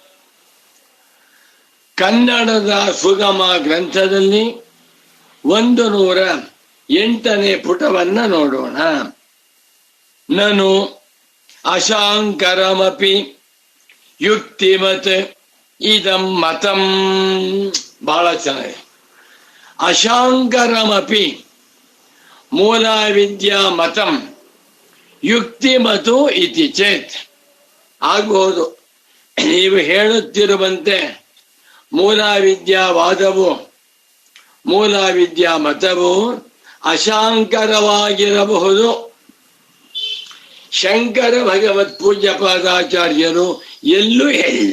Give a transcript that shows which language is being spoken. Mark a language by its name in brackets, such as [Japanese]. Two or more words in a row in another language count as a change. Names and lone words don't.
[Kannada] ಕನ್ನಡದ ಸುಗಮ ಗ್ರಂಥದಲ್ಲಿ 108ನೇ ಪುಟವನ್ನ ನೋಡೋಣ. [Sanskrit] ನನು ಅಶಾಂಕರಮಪಿ ಯುಕ್ತಿಮತ್ ಇದಂ ಮತಂ. [Kannada] ಬಹಳ ಚೆನ್ನಾಗಿದೆ. [Sanskrit] ಅಶಾಂಕರಮಪಿ ಮೂಲ ವಿದ್ಯಾ ಮತಂ ಯುಕ್ತಿಮತು ಇತಿ ಚೇತ್. [Kannada] ಆಗಬಹುದು ನೀವು ಹೇಳುತ್ತಿರುವಂತೆ ಮೂಲ ವಿದ್ಯಾವಾದವು ಮೂಲ ವಿದ್ಯಾ ಮತವು ಅಶಾಂಕರವಾಗಿರಬಹುದು. ಶಂಕರ ಭಗವತ್ ಪೂಜ್ಯ ಪಾದಾಚಾರ್ಯರು ಎಲ್ಲೂ ಹೇಳಿಲ್ಲ.